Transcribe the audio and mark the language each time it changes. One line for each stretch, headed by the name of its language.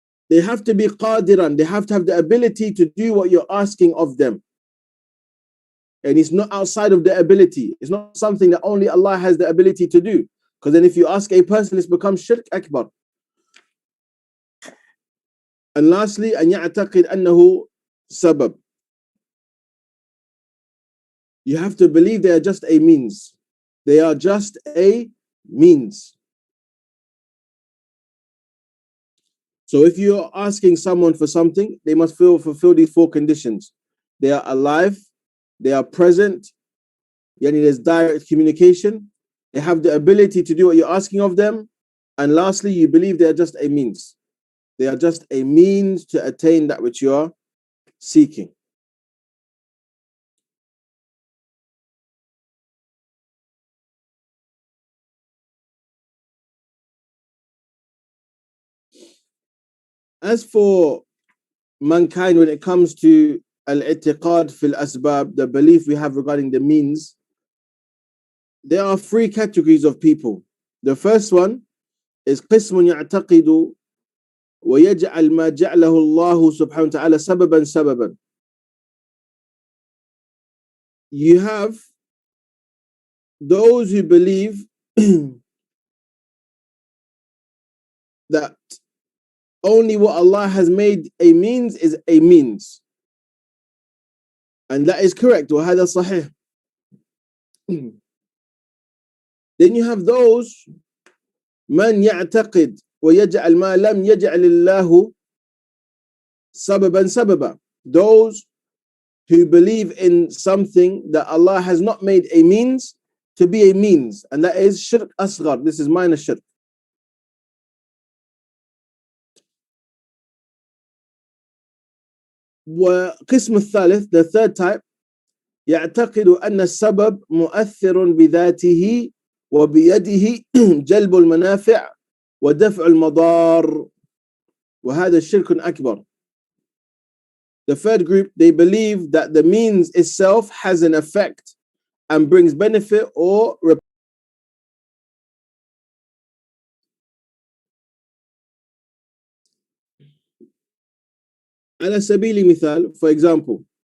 English: They have to be qadiran, they have to have the ability to do what you're asking of them. And it's not outside of their ability. It's not something that only Allah has the ability to do. Because then if you ask a person, it's become shirk akbar. And lastly,
Arabic: أن يعتقد أنه سبب.
English: You have to believe they are just a means. They are just a means. So if you're asking someone for something, they must fulfill these four conditions. They are alive, they are present, yani there's direct communication, they have the ability to do what you're asking of them, and lastly, you believe they are just a means. They are just a means to attain that which you are seeking. As for mankind, when it comes to al-i'tiqad fil asbab, the belief we have regarding the means, there are three categories of people. The first one is
Arabic: قسم يعتقد ويجعل ما جعله الله سبحانه وتعالى سببا سببا.
English: You have those who believe that only what Allah has made a means is a means. And that is correct.
Arabic: وهذا صحيح.
English: Then you have those
Arabic: من يعتقد ويجعل ما لم يجعل الله سببا سببا.
English: Those who believe in something that Allah has not made a means to be a means, and that is shirk asghar. This is minor shirk.
Arabic: وقسم الثالث,
English: the third type,
Arabic: يعتقد أن السبب مؤثر بذاته وبيده جلب المنافع ودفع المضار وهذا الشرك أكبر.
English: The third group, they believe that the means itself has an effect and brings benefit or
Arabic: على سبيل المثال,
English: for example,